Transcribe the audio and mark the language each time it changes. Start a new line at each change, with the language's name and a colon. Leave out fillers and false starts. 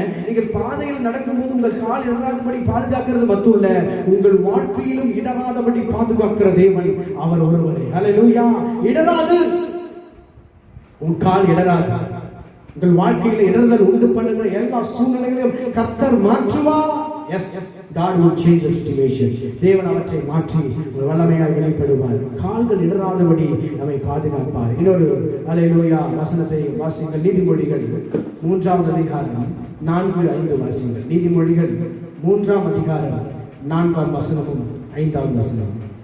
Tamil: நீங்கள் பாதையில் நடக்கும்போது உங்கள் கால் இடராதபடி பாதுகாக்கிறது மட்டும் இல்ல, உங்கள் வாழ்க்கையிலும் இடராதபடி பாதுகாக்கிற தேவன் அவர் ஒருவரே. ஹல்லேலூயா. இடராது, உன் கால் இடராது. உங்கள் வாழ்க்கையில இடறுதல் உண்டு பண்ணுகிற எல்லா சூழ்நிலைகளையும் கர்த்தர் மாற்றுவார்.
English: Yes, God will change the situation.
Tamil: தேவன் அவற்றை மாற்றி ஒரு வல்லமையாய் வெளிப்படுவார். கால்கள் இடராதபடி நம்மை பாதுகாப்பார். இன்னொரு ஹல்லேலூயா வசனத்தை வாசிங்கள். நீதிமொழிகள் 3ஆம் அதிகாரம் 4-5 வாசிங்கள். நீதிமொழிகள் 3ஆம் அதிகாரம் 4ஆம் வசனமும் 5ஆம் வசனமும்.